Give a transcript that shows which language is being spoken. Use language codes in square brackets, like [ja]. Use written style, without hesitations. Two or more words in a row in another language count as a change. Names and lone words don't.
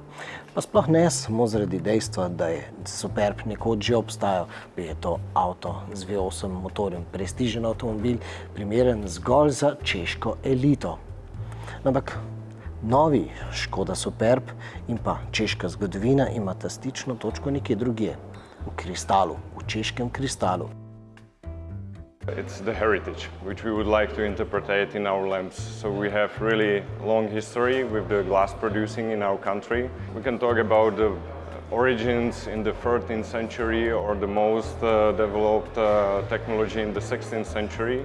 [sl] Pa sploh ne samo zaradi dejstva, da je Superb nekoč že obstajal, je to avto z V8 motorjem, prestižen avtomobil, primeren zgolj za češko elito. Ampak novi Škoda Superb in pa češka zgodovina imata stično točko nekje drugje, v kristalu, v češkem kristalu. [en] It's the heritage which we would like to interpret in our lamps. So we have really long history with the glass producing in our country. We can talk about the origins in the 13th century or the most developed technology in the 16th century.